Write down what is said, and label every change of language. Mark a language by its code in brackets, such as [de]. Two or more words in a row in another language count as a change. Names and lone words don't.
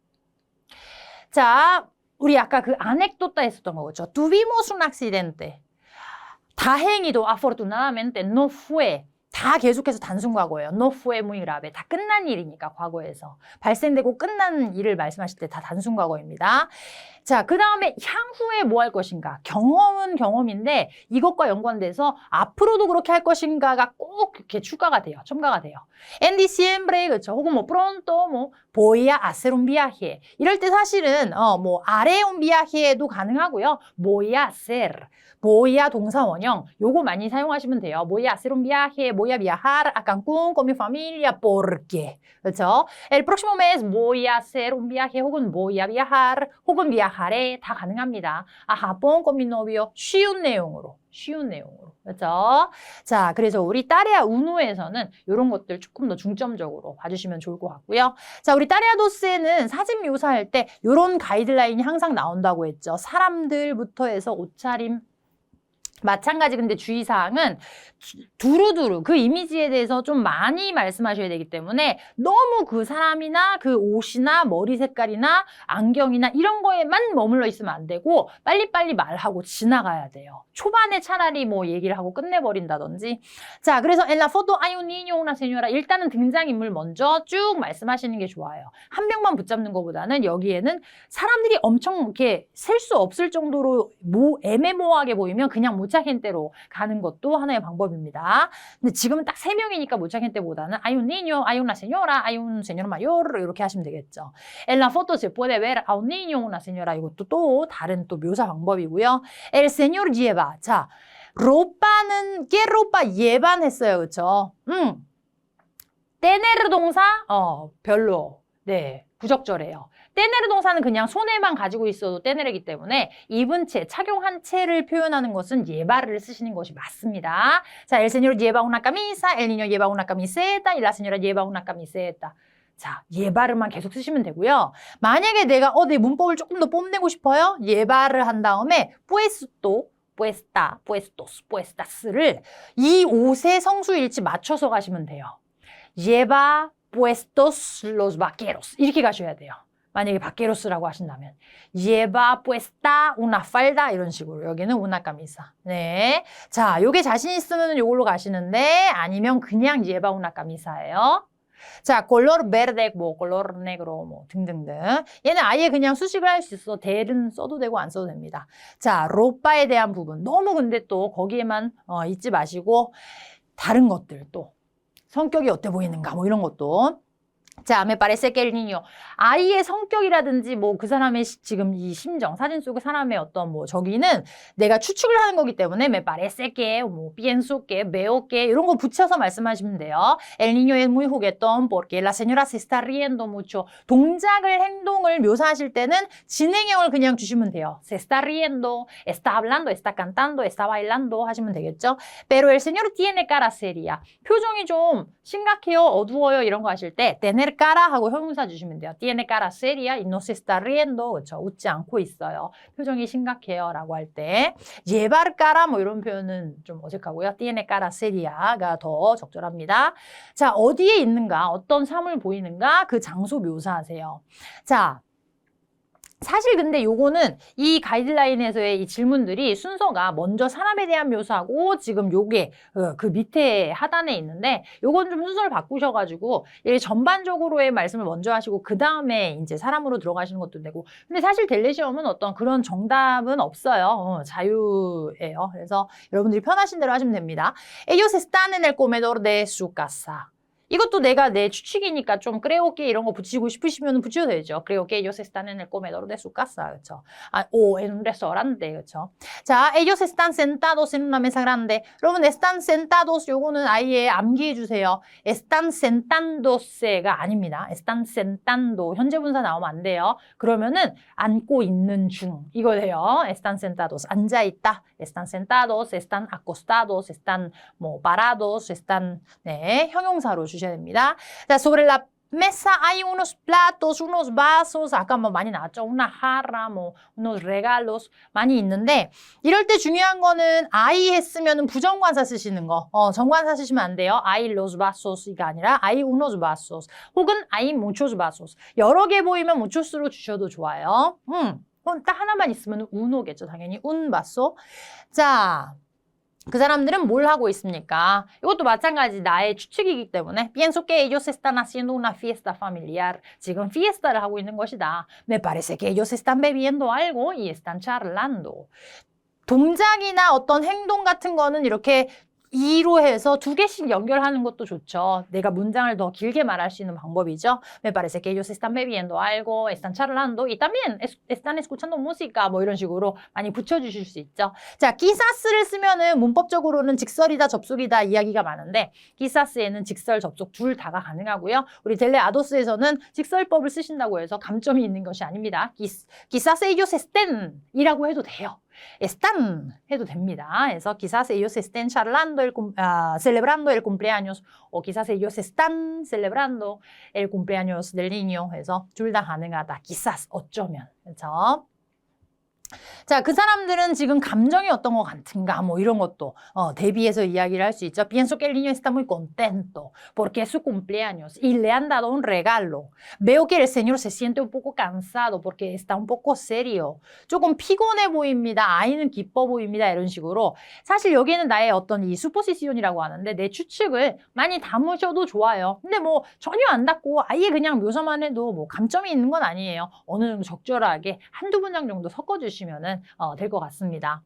[ko] 자, 우리 아까 그 아넥도타 했었던 거죠. [es] Tuvimos un accidente. 다행히도 afortunadamente no fue. [ko] 다 계속해서 단순 과거예요. [es] No fue muy grave. [ko] 다 끝난 일이니까 과거에서. 발생되고 끝난 일을 말씀하실 때 다 단순 과거입니다. 자, 그 다음에 향후에 뭐 할 것인가. 경험은 경험인데 이것과 연관돼서 앞으로도 그렇게 할 것인가가 꼭 이렇게 추가가 돼요. 첨가가 돼요. [es] En diciembre, [ko] 그렇죠. 혹은 뭐 [es] pronto, 뭐 voy a hacer un viaje. [ko] 이럴 때 사실은 뭐 [es] haré un viaje [ko] 도 가능하고요. [es] voy a hacer. voy a [ko] 동사 원형. 요거 많이 사용하시면 돼요. [es] voy a hacer un viaje, voy a viajar a Cancún con mi familia porque. 그렇죠? El próximo mes voy a hacer un viaje 혹은 voy a viajar 혹은 viajaré [ko] 다 가능합니다. [es] a Japón con mi novio. [ko] 쉬운 내용으로. 그렇죠? 자, 그래서 우리 따레아 우노에서는 이런 것들 조금 더 중점적으로 봐주시면 좋을 것 같고요. 자, 우리 따레아 도스에는 사진 묘사할 때 이런 가이드라인이 항상 나온다고 했죠. 사람들부터 해서 옷차림, 마찬가지. 근데 주의사항은 두루두루 그 이미지에 대해서 좀 많이 말씀하셔야 되기 때문에 너무 그 사람이나 그 옷이나 머리 색깔이나 안경이나 이런 거에만 머물러 있으면 안 되고 빨리빨리 말하고 지나가야 돼요. 초반에 차라리 뭐 얘기를 하고 끝내버린다든지. 자, 그래서 [es] en la foto hay un niño, una señora. [ko] 일단은 등장인물 먼저 쭉 말씀하시는 게 좋아요. 한 명만 붙잡는 것보다는 여기에는 사람들이 엄청 이렇게 셀 수 없을 정도로 애매모호하게 보이면 그냥 무차겐테로 가는 것도 하나의 방법입니다. 근데 지금은 딱 3명이니까 무차겐테보다는 [es] hay un niño, hay una señora, hay un señor mayor [ko] 이렇게 하시면 되겠죠. [es] En la foto se puede ver a un niño, una señora. [ko] 이것도 또 다른 또 묘사 방법이고요. [es] El señor lleva. [ko] 자, 로빠는 [es] ¿qué ropa llevan [ko] 했어요. 그렇죠? tener 동사 별로. 네, 부적절해요. tener 동사는 그냥 손에만 가지고 있어도 tener이기 때문에 입은 채, 착용한 채를 표현하는 것은 llevar을 쓰시는 것이 맞습니다. 자, [es] el señor lleva una camisa, el niño lleva una camiseta, y la señora lleva una camiseta. [ko] 자, llevar만 계속 쓰시면 되고요. 만약에 내가 내 문법을 조금 더 뽐내고 싶어요. [es] llevar을 [ko] 한 다음에 [es] puesto, puesta, puestos, [ko] puestas를 이 옷의 성수일치 맞춰서 가시면 돼요. [es] lleva puestos los vaqueros [ko] 이렇게 가셔야 돼요. 만약에 바케로스라고 하신다면 [es] lleva puesta una falda [ko] 이런 식으로 여기는 [es] una camisa. [ko] 네, 자, 요게 자신 있으면 요걸로 가시는데 아니면 그냥 [es] lleva una camisa [ko] 예요. 자, [es] color verde, 뭐 color negro, [ko] 뭐 등등등. 얘는 아예 그냥 수식을 할 수 있어. 대는 써도 되고 안 써도 됩니다. 자, 로빠에 대한 부분 너무 근데 또 거기에만 잊지 마시고 다른 것들 또 성격이 어때 보이는가 뭐 이런 것도. 자, [es] me parece que el niño. [ko] 아이의 성격이라든지 뭐 그 사람의 지금 이 심정, 사진 속의 사람의 어떤 뭐 저기는 내가 추측을 하는 거기 때문에 [es] me parece que, [ko] 뭐 [es] pienso que, veo que [ko] 이런 거 붙여서 말씀하시면 돼요. [es] El niño es muy juguetón porque la señora se está riendo mucho. [ko] 동작을, 행동을 묘사하실 때는 진행형을 그냥 주시면 돼요. [es] Se está riendo, está hablando, está cantando, está bailando [ko] 하시면 되겠죠. [es] Pero el señor tiene cara seria. [ko] 표정이 좀 심각해요, 어두워요 이런 거 하실 때 [es] tener cara [ko] 하고 형용사 주시면 돼요. [es] Tiene cara seria y no se está riendo. [ko] 그렇죠. 웃지 않고 있어요. 표정이 심각해요 라고 할 때 [es] llevar cara [ko] 뭐 이런 표현은 좀 어색하고요. [es] Tiene cara seria가 [ko] 더 적절합니다. 자, 어디에 있는가, 어떤 사물 보이는가 그 장소 묘사하세요. 자, 사실 근데 요거는 이 가이드라인에서의 이 질문들이 순서가 먼저 사람에 대한 묘사하고 지금 요게 그 밑에 하단에 있는데 요건 좀 순서를 바꾸셔가지고 전반적으로의 말씀을 먼저 하시고 그 다음에 이제 사람으로 들어가시는 것도 되고 근데 사실 델레 시험은 어떤 그런 정답은 없어요. 자유예요. 그래서 여러분들이 편하신 대로 하시면 됩니다. [es] Ellos están en el comedor de su casa. [ko] 이것도 내가 내 추측이니까 좀 [es] creo que [ko] 이런 거 붙이고 싶으시면 붙여도 되죠. [es] creo que ellos están en el comedor de su casa. 그렇죠? o en un restaurante. [ko] 그렇죠? 자, [es] ellos están sentados en una mesa grande. [ko] 여러분, [es] están sentados [ko] 요거는 아예 암기해 주세요. [es] están sentándos가 아닙니다. están sentando. [ko] 현재 분사 나오면 안 돼요. 그러면은 앉고 있는 중. 이거 돼요. [es] están sentados. [ko] 앉아 있다. [es] están sentados, están acostados, están 뭐 parados, están [ko] 네, 형용사로 주셔야 됩니다. 자, [es] sobre la mesa hay unos platos, unos vasos. [ko] 아까 뭐 많이 나왔죠. [es] una jarra, [ko] 뭐 [es] unos regalos [ko] 많이 있는데 이럴 때 중요한 거는 hay 했으면 부정관사 쓰시는 거. 정관사 쓰시면 안 돼요. [es] hay los vasos이가 아니라 hay unos vasos. 혹은 hay muchos vasos. [ko] 여러 개 보이면 muchos로 주셔도 좋아요. 딱 하나만 있으면 uno겠죠. 당연히 [es] un vaso. [ko] 자, 그 사람들은 뭘 하고 있습니까? 이것도 마찬가지 나의 추측이기 때문에 [es] pienso que ellos están haciendo una fiesta familiar. [ko] 지금 fiesta를 하고 있는 것이다. [es] Me parece que ellos están bebiendo algo y están charlando. [ko] 동작이나 어떤 행동 같은 거는 이렇게 이로 해서 두 개씩 연결하는 것도 좋죠. 내가 문장을 더 길게 말할 수 있는 방법이죠. [es] Me parece que ellos están bebiendo algo, están charlando y también están escuchando música [ko] 뭐 이런 식으로 많이 붙여주실 수 있죠. 자, quizás를 쓰면은 문법적으로는 직설이다, 접속이다 이야기가 많은데 quizás에는 직설, 접속 둘 다가 가능하고요. 우리 델레 아도스에서는 직설법을 쓰신다고 해서 감점이 있는 것이 아닙니다. [es] quizás ellos estén [ko] 이라고 해도 돼요. están 해도 됩니다. [es] 그래서 quizás ellos estén charlando, celebrando el cumpleaños o quizás ellos están celebrando el cumpleaños del niño. [ko] 그래서 둘 다 가능하다. quizás 어쩌면. 그렇죠? 자, 그 사람들은 지금 감정이 어떤 것 같은가 뭐 이런 것도 대비해서 이야기를 할 수 있죠. [es] Pienso que el niño está muy contento porque es su cumpleaños y le han dado un regalo. Veo que el señor se siente un poco cansado porque está un poco serio. [ko] 조금 피곤해 보입니다. 아이는 기뻐 보입니다. 이런 식으로 사실 여기는 나의 어떤 이 수포지시온이라고 하는데 내 추측을 많이 담으셔도 좋아요. 근데 뭐 전혀 안 담고 아예 그냥 묘사만 해도 뭐 감점이 있는 건 아니에요. 어느 정도 적절하게 한두 문장 정도 섞어주시면 될 것 같습니다.